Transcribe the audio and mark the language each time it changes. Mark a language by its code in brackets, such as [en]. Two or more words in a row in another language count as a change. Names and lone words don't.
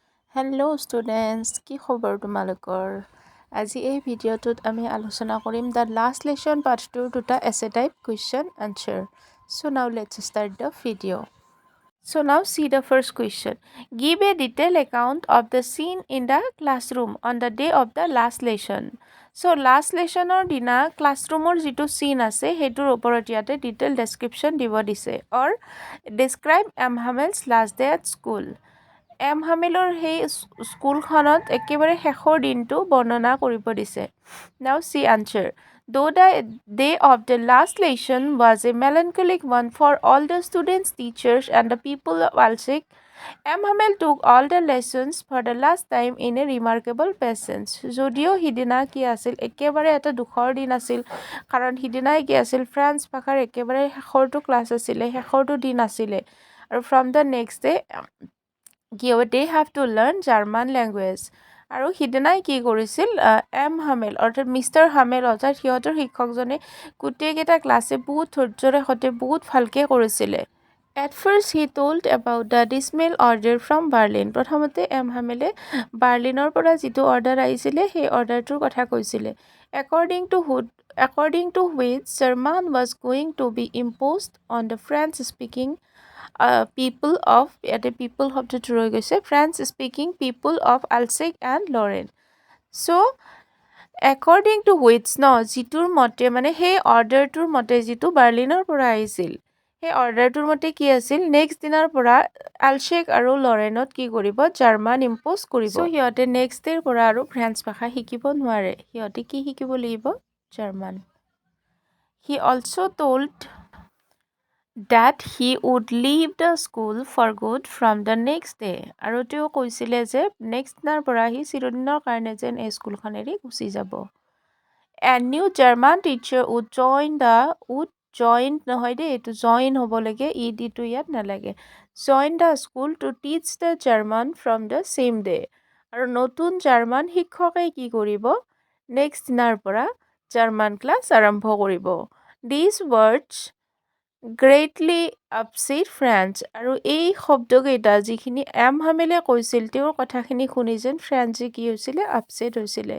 [en] Hello students, [as] কি খবৰ তোমালোকৰ? আজি এই ভিডিঅ'টোত আমি আলোচনা কৰিম দ্য লাষ্ট লেচন পাৰ্ট 2 দুটা [en] essay type question answer. So now let's start the video'. So now see the first question. Give a detailed account of the scene in the classroom on the day of the last lesson. So last [as] লেচনৰ দিনা ক্লাছৰুমৰ যিটো চিন আছে সেইটোৰ ওপৰত ইয়াতে [en] detail description [as] দিব দিছে। [en] or describe M. Hamel's last day at school. [as] এম হামেলৰ সেই স্কুলখনত একেবাৰে শেষৰ দিনটো বৰ্ণনা কৰিব দিছে। [en] Now see answer. Though the day of the last lesson was a melancholic one for all the students, teachers, and the people of Alsik, M. Hamel took all the lessons for the last time in a remarkable patience. [as] যদিও সিদিনা কি আছিল একেবাৰে এটা দুখৰ দিন আছিল, কাৰণ সিদিনাই কি আছিল ফ্ৰেঞ্চ ভাষাৰ একেবাৰে শেষৰটো ক্লাছ আছিলে, শেষৰটো দিন আছিলে। [en] আৰু from the next day [as] কি হ'ব, [en] they have to learn German language. [as] আৰু সিদিনাই কি কৰিছিল এম হামেল অৰ্থাৎ মিষ্টাৰ হামেল অৰ্থাৎ সিহঁতৰ শিক্ষকজনে গোটেইকেইটা ক্লাছে বহুত ধৈৰ্যৰে সৈতে বহুত ভালকৈ কৰিছিলে। [en] At first he told about the dismal order from Berlin. [as] প্ৰথমতে এম হামেলে বাৰ্লিনৰ পৰা যিটো অৰ্ডাৰ আহিছিলে সেই অৰ্ডাৰটোৰ কথা কৈছিলে। [en] According to which German was going to be imposed on the French-speaking people of people [as] শব্দটো ৰৈ গৈছে [en] French-speaking people of Alsace and Lorraine. So according to which [as] যিটোৰ মতে মানে সেই অৰ্ডাৰটোৰ মতে যিটো বাৰ্লিনৰ পৰা আহিছিল সেই অৰ্ডাৰটোৰ মতে কি আছিল নেক্সট দিনাৰ পৰা আলছেক আৰু লৰেনত কি কৰিব জাৰ্মান ইম্প'জ কৰিব। চ' সিহঁতে [en] next day [as] পৰা আৰু ফ্ৰেঞ্চ ভাষা শিকিব নোৱাৰে, সিহঁতে কি শিকিব লাগিব জাৰ্মান। [en] He also told that he would leave the school for good from the next day. [as] আৰু তেওঁ কৈছিলে যে নেক্সট দিনাৰ পৰা সি চিৰদিনৰ কাৰণে যেন এই স্কুলখন এৰি গুচি যাব। [en] A new German teacher would join [as] নহয় দেই, এইটো জইন হ'ব লাগে, ইটো ইয়াত নালাগে। [en] Join the school to teach the German from the same day. [as] আৰু নতুন জাৰ্মান শিক্ষকে কি কৰিব নেক্সট দিনাৰ পৰা জাৰ্মান ক্লাছ আৰম্ভ কৰিব। [en] These words greatly upset French. [as] আৰু এই শব্দকেইটা যিখিনি এম হামেলে কৈছিল তেওঁৰ কথাখিনি শুনি যেন ফ্ৰেঞ্চে কি হৈছিলে আপছেট হৈছিলে।